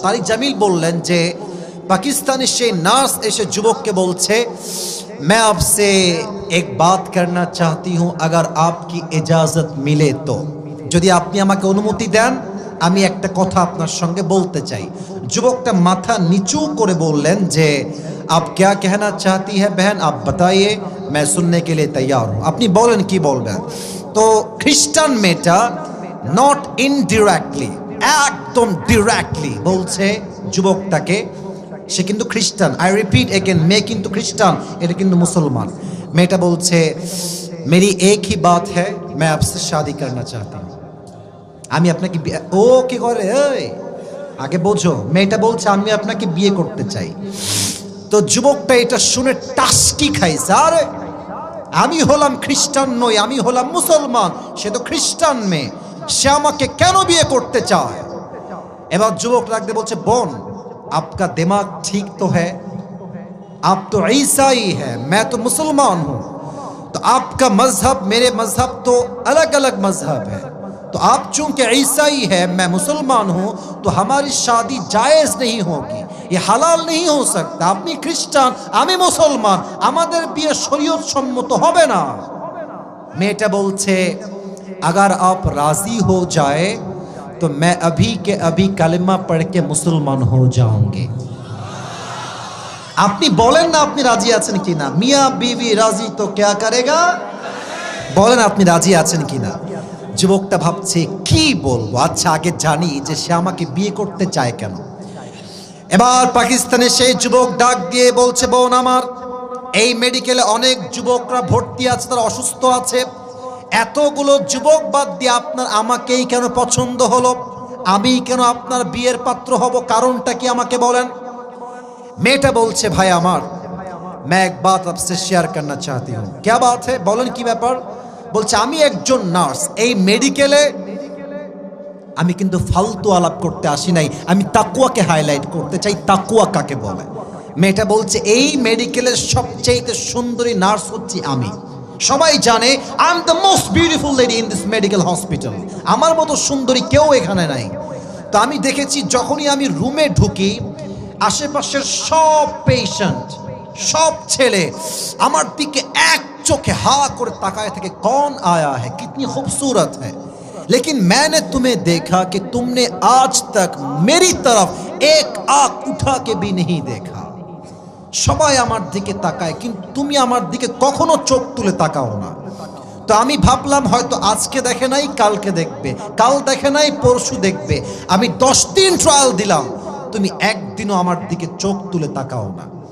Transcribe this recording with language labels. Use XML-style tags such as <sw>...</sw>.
<bn>তারিক জামিল বললেন যে পাকিস্তানের সেই নার্স এসে যুবককে বলছে,</bn> <hi>मैं आपसे एक बात करना चाहती हूँ, अगर आपकी इजाजत मिले तो,</hi> <bn>যদি আপনি আমাকে অনুমতি দেন আমি একটা কথা আপনার সঙ্গে বলতে চাই। যুবকটা মাথা নিচু করে বললেন যে</bn> <hi>आप क्या कहना चाहती है बहन, आप बताइए, मैं सुनने के लिए तैयार हूँ।</hi> <bn>আপনি বলেন কি বলবেন। তো খ্রিস্টান মেয়েটা নট ইনডিরেক্টলি, একদম ডিরেক্টলি বলছে যুবকটাকে, সে কিন্তু খ্রিস্টান, আই রিপিট এগেন, মেয়ে কিন্তু খ্রিস্টান, এটা কিন্তু মুসলমান। মেয়েটা বলছে</bn> <hi>मेरी एक ही बात है, मैं आपसे शादी करना चाहती हूँ।</hi> <bn>আমি আপনাকে ও কি করে, এই আগে বোঝো। মেয়েটা বলছে আমি আপনাকে বিয়ে করতে চাই। তো যুবকটা এটা শুনে টাস্কি খাইছে, আরে আমি হলাম খ্রিস্টান নই, আমি হলাম মুসলমান, সে তো খ্রিস্টান মেয়ে, সে আমাকে কেন বিয়ে করতে চায়। এবার যুবক রাখতে বলছে, বোন</bn> <hi>आपका दिमाग ठीक तो है, आप तो ईसाई है, मैं तो मुसलमान हूं, तो आपका मजहब मेरे मजहब तो अलग अलग मजहब है, तो आप चूंकि ईसाई है मैं मुसलमान हूं, तो हमारी शादी जायज नहीं होगी, ये हलाल नहीं हो सकता।</hi> <bn>আপনি খ্রিস্টান, আমি মুসলমান, আমাদের বিয়ে শরীয়ত সম্মত হবে না। মেয়েটা বলছে</bn> <hi>अगर आप राजी हो जाए तो मैं अभी के अभी कलिमा पढ़ के मुसलमान हो जाऊंगी।</hi> <bn>আপনি বলেন না আপনি রাজি আছেন কিনা, মিয়া বিবি রাজি তো</bn> <hi>क्या करेगा,</hi> <bn>বলেন আপনি রাজি আছেন কিনা। যুবকটা ভাবছে কি বলবো, আচ্ছা আগে জানি যে সে আমাকে বিয়ে করতে চায় কেন। এবার পাকিস্তানের সেই যুবক ডাক দিয়ে বলছে, বোন আমার, এই মেডিকেলে অনেক যুবকরা ভর্তি আছে, তারা অসুস্থ আছে, এতগুলো যুবক বাদ দিয়ে আপনার আমাকেই কেন পছন্দ হলো, আমি কেন আপনার বিয়ের পাত্র হব, কারণটা কি আমাকে বলেন। মেয়েটা বলছে, ভাই আমার,</bn> <hi>मैं एक बात आपसे शेयर करना चाहती हूँ। क्या बात है,</hi> <bn>বলেন কি ব্যাপার। বলছে আমি একজন নার্স, এই মেডিকেলে আমি কিন্তু ফালতু আলাপ করতে আসি নাই, আমি তাকওয়াকে হাইলাইট করতে চাই, তাকওয়া কাকে বলে। মেয়েটা বলছে এই মেডিকেলের সবচেয়ে সুন্দরী নার্স হচ্ছি আমি, সবাই জানে</bn> <en>I am the most beautiful lady in this medical hospital,</en> <bn>আমার মতো সুন্দরী কেউ এখানে নাই। তো আমি দেখেছি যখনই আমি রুমে ঢুকি, আশেপাশের সব পেশেন্ট, সব ছেলে আমার দিকে এক চোখে হা করে তাকায় থাকে,</bn> <hi>कौन आया है, कितनी खूबसूरत है, लेकिन मैंने तुम्हें देखा कि तुमने आज तक मेरी तरफ एक आंख उठा के भी नहीं देखा।</hi> <bn>সবাই আমার দিকে তাকায় কিন্তু তুমি আমার দিকে কখনো চোখ তুলে তাকাও না। তো আমি ভাবলাম হয়তো আজকে দেখে নাই, কালকে দেখবে, কাল দেখে নাই, পরশু দেখবে। আমি 10 দিন ট্রায়াল দিলাম, তুমি একদিনও আমার দিকে চোখ তুলে তাকাও না।</bn>